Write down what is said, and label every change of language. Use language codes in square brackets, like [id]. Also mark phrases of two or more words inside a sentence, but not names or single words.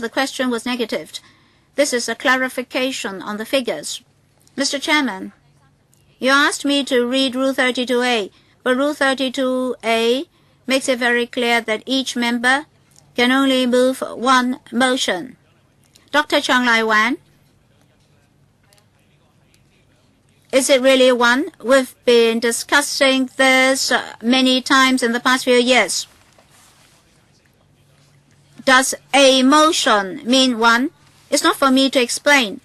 [en] The question was negative. This is a clarification on the figures. Mr. Chairman, you asked me to read Rule 32A, but Rule 32A makes it very clear that each member can only move 1 motion. Dr. Chang Lai Wan, is it really 1? We've been discussing this many times in the past few years. Does a motion mean 1? It's not for me to explain.